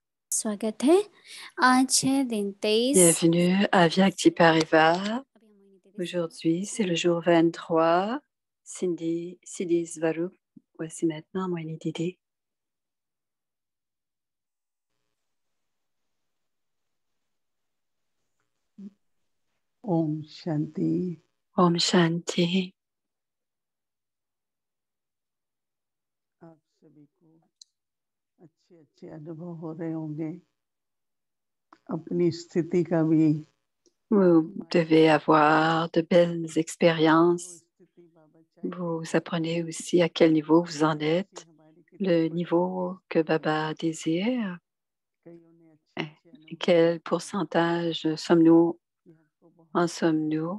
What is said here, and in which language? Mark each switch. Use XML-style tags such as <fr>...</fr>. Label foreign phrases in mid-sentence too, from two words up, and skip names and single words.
<hi>स्वागत है। आज है दिन 23।</hi> <fr>Bienvenue à Vyakti Parivar. Aujourd'hui, c'est le jour 23. Cindy Svarup. Voici maintenant Moini Didi.</fr> <hi>ओम शान्ति. ओम शान्ति. आप सभी को अच्छे अनुभव हो रहे होंगे अपनी स्थिति का भी।</hi> <fr>Vous devez avoir de belles expériences. Vous apprenez aussi à quel niveau vous en êtes, le niveau que Baba désire. Quel pourcentage en sommes-nous?</fr>